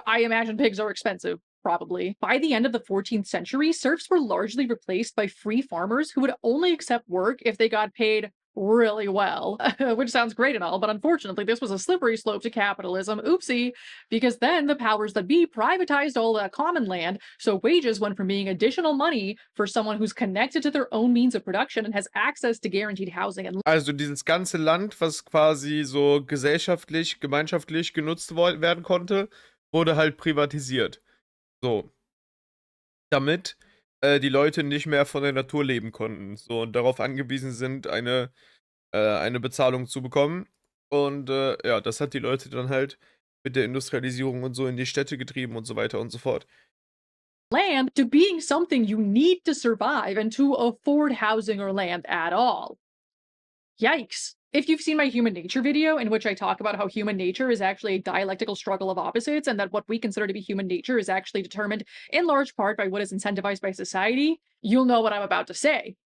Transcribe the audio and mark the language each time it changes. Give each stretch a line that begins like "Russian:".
English: I imagine pigs are expensive. Probably. By the end of the 14th century, serfs were largely replaced by free farmers who would only accept work if they got paid really well, which sounds great and all, but unfortunately, this was a slippery slope to capitalism. Oopsie, because then the powers that be privatized all that common land, so wages went from being additional money for someone who's connected to their own means of production and has access to guaranteed housing and
German: Also dieses ganze Land, was quasi so gesellschaftlich, gemeinschaftlich genutzt werden konnte, wurde halt privatisiert. So. Damit die Leute nicht mehr von der Natur leben konnten. So und darauf angewiesen sind, eine Bezahlung zu bekommen. Und ja, das hat die Leute dann halt mit der Industrialisierung und so in die Städte getrieben und so weiter und so fort.
English: land to being something you need to survive and to afford housing or land at all. Yikes. If you've seen my human nature video, in which I talk about how human nature is actually a dialectical struggle of opposites, and that what we consider to be human nature is actually determined in large part by what is incentivized by society, you'll know what I'm about to say.